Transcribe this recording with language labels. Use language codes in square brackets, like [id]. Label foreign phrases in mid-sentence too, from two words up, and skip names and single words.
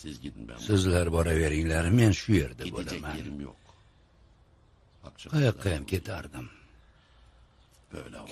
[tr] gitmem. [uz] Sizlar boraveringlar, men shu yerda [tr] Gidecek [uz] bo'laman. [tr] yerim yok. Akşam [uz] Qayoqqa ham ketardim. [tr] böyle oldu.